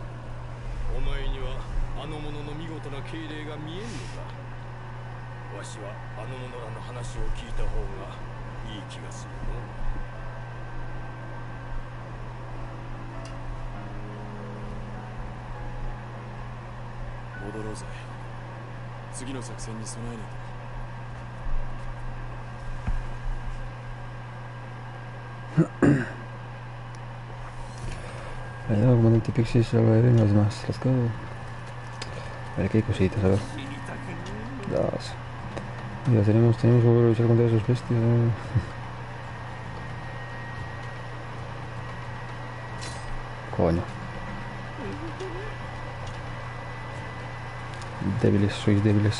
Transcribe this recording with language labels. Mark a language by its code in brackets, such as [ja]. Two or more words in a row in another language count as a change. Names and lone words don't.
[ja] お前にはあの者の見事な敬礼が見えんのかわしはあの者らの話を聞いた方がいい気がするの戻ろうぜ次の作戦に備えねえと [es] Ayuda al comandante Pixis a ver en los demás. [en] Let's go. [es] A ver qué hay cositas, a ver. Das. Ya tenemos que volver a luchar contra esos bestias. Coño. Débiles, sois débiles.